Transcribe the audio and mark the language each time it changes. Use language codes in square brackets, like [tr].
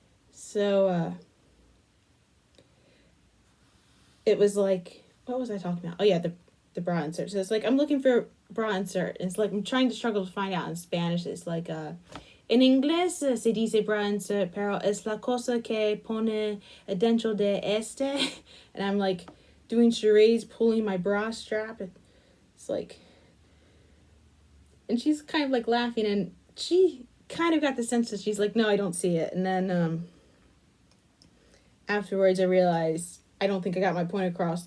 [en] So it was like, what was I talking about? Oh yeah, the bra insert. So it's like, I'm looking for bra insert. It's like, I'm trying to struggle to find out in Spanish. It's like, [es] en inglés se dice [en] bra insert, [es] pero es la cosa que pone dentro de este. [en] And I'm like doing charades, pulling my bra strap. It's like, and she's kind of like laughing, and she kind of got the sense that she's like, no, I don't see it. And then afterwards I realized I don't think I got my point across.